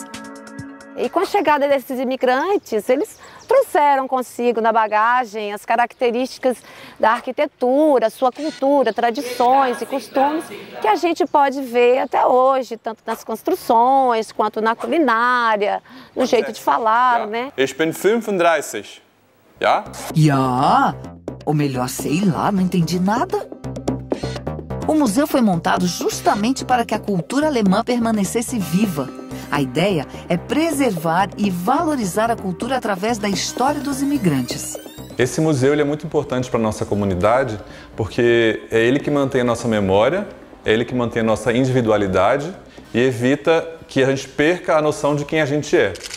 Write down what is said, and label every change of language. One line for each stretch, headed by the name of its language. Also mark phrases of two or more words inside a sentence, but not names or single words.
Portuguese: E com a chegada desses imigrantes, eles trouxeram consigo na bagagem as características da arquitetura, sua cultura, tradições e costumes que a gente pode ver até hoje, tanto nas construções quanto na culinária, no jeito de falar, né?
German: Ich bin 35. Ja? Ja?
Portuguese: Ou melhor, sei lá, não entendi nada. O museu foi montado justamente para que a cultura alemã permanecesse viva. A ideia é preservar e valorizar a cultura através da história dos imigrantes. Esse museu ele é muito importante para a nossa comunidade, porque é ele que mantém a nossa memória, é ele que mantém a nossa individualidade e evita que a gente perca a noção de quem a gente é.